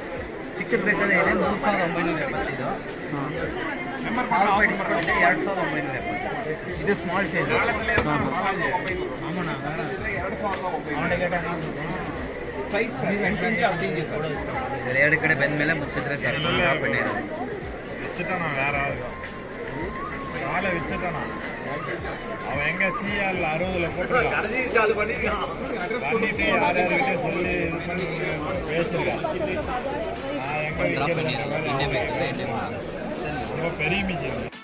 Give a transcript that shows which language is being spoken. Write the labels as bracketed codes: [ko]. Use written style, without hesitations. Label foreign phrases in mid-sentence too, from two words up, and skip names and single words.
[kn] ಚಿಕ್ಕದು ಬೇಕಾದ್ರೆ ಇದೆ 3,975, 1,000 ರೂಪಾಯಿ ಡಿಸ್ಕೌಂಟ್ ಇದೆ 2,975. ಇದು [en] small size. [kn] ಎರಡು ಕಡೆ ಬೆಂದ ಮೇಲೆ ಮುಚ್ಚಿದ್ರೆ ಸರ್ ಬೆಣ್ಣೆ [ta] அவன் எங்க சிஎல் 60ல போட்டுருக்கான் யார்கிட்ட சொல்லி இது பண்ணி பேசிருக்கான். ரொம்ப பெரிய மிஷின்.